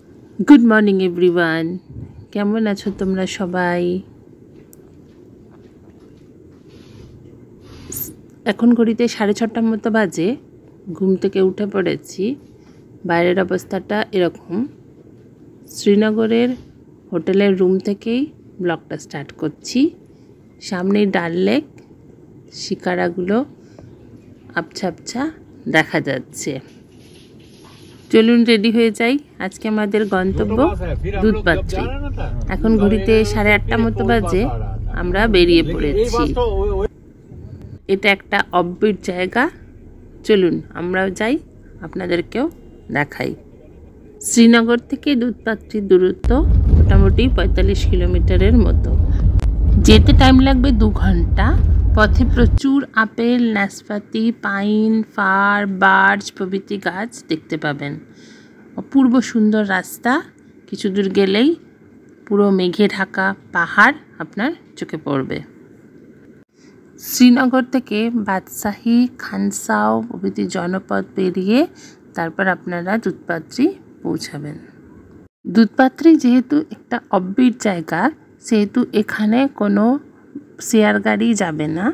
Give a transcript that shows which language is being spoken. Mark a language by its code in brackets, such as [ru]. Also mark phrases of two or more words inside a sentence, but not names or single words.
[en] Good morning everyone [bn] কেমন আছো তোমরা সবাই। এখন ঘড়িতে 6:30 মতো বাজে। ঘুম থেকে উঠে পড়েছি। বাইরের অবস্থাটা এরকম। শ্রীনগরের হোটেলের রুম থেকেই ব্লগটা স্টার্ট করছি। সামনে ডাল লেক, শিকারাগুলো আবছা আবছা দেখা যাচ্ছে। চলুন রেডি হয়ে যাই। আজকে আমাদের গন্তব্য দুধপাত্রী। এখন ঘড়িতে 8:30 মতো বাজে। আমরা বেরিয়ে পড়েছি। এটা একটা অফবিট জায়গা। চলুন আমরাও যাই, আপনাদেরকেও দেখাই। শ্রীনগর থেকে দুধপাত্রী দূরত্ব মোটামুটি 45 কিলোমিটারের মতো। যেতে টাইম লাগবে 2 ঘণ্টা। পথে প্রচুর আপেল, নাশপাতি, পাইন, ফার, বার্চ প্রভৃতি গাছ দেখতে পাবেন। অপূর্ব সুন্দর রাস্তা। কিছু দূর গেলেই পুরো মেঘে ঢাকা পাহাড় আপনার চোখে পড়বে। শ্রীনগর থেকে বাদশাহী, খানসাও প্রভৃতি জনপদ পেরিয়ে তারপর আপনারা দুধপাত্রী পৌঁছাবেন। দুধপাত্রী যেহেতু একটা অফবিট জায়গা সেহেতু এখানে কোনো শেয়ার গাড়ি যাবে না।